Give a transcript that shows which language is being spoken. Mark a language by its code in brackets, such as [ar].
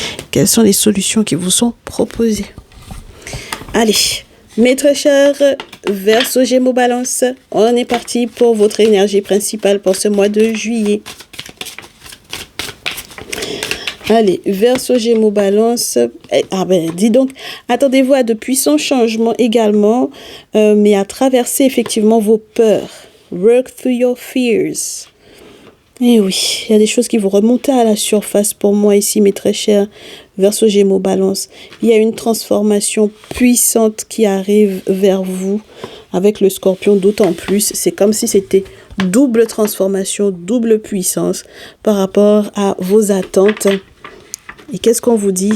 [fr] Quelles sont les solutions qui vous sont proposées? Allez, mes très chers Verseau, Gémeaux, Balance, on est parti pour votre énergie principale pour ce mois de juillet. Allez, Verseau, Gémeaux, Balance. Dis donc, attendez-vous à de puissants changements également, mais à traverser effectivement vos peurs. [en] Work through your fears. [fr] Et oui, il y a des choses qui vont remonter à la surface pour moi ici, mes très chers Verseau, Gémeaux, Balance. Il y a une transformation puissante qui arrive vers vous avec le Scorpion, d'autant plus. C'est comme si c'était double transformation, double puissance par rapport à vos attentes. Et qu'est-ce qu'on vous dit?